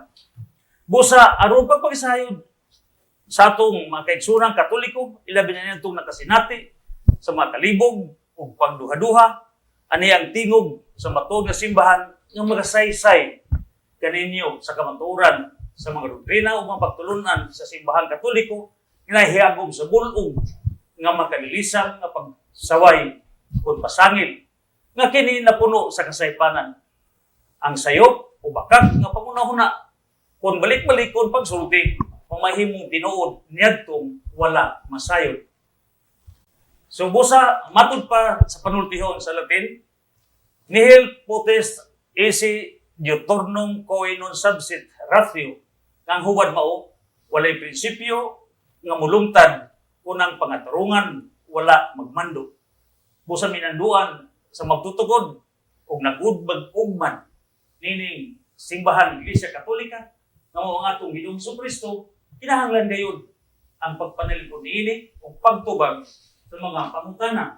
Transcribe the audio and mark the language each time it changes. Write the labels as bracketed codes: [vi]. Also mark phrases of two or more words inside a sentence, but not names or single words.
[ceb] Busa aron pagpagisayod sa atong mga kaigsunang Katoliko, ilabi na nitong nakasinati sa mga kalibog ug pagduha-duha ani ang tingog sa matuod nga simbahan nga magasaysay kaninyo sa kamatuoran sa mga doktrina o mga pagtulunan sa simbahang Katoliko nga hiyagom sa bulong nga makalilisang nga pagsaway kung pasangil nga kini napuno sa kasaypanan. Ang sayop o bakak nga pangunahuna kung balik-balikon pagsulti mamahimong tinuod niyadtong wala masayod. So busa matud pa sa panultihon sa Latin, [la] nihil potest esse diuturnum coe non subsit ratio, [ceb] ang huwad mao walay prinsipyo nga mulungtad kunang pangatarungan wala magmando. Busa minanduan sa magtutukod ug nagudbag-ugman nining simbahan Iglesia Katolika nga mao ang atong Ginoong Jesucristo, kinahanglan gayud ang pagpanalikod niini ug pagtubag sa mga pangutana.